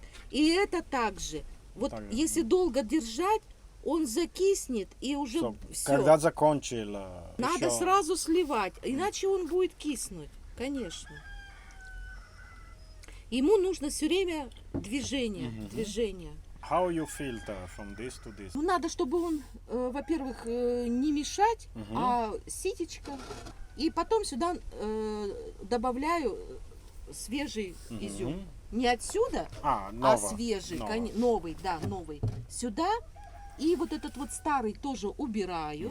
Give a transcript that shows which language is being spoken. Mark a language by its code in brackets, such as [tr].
[ru] И это также. Вот Так же. если долго держать, он закиснет, и уже все. Когда закончил, Надо ещё- сразу сливать, иначе он будет киснуть, конечно. Ему нужно все время движение, Мгм. движение. [en] How you filter from this to this? [ru] Ну, надо, чтобы он, во-первых, не мешать, Мгм. а ситечко. И потом сюда добавляю свежий Мгм. изюм. Не отсюда, А, а ново. свежий, Ново. новый, да, новый. Сюда. И вот этот вот старый тоже убираю.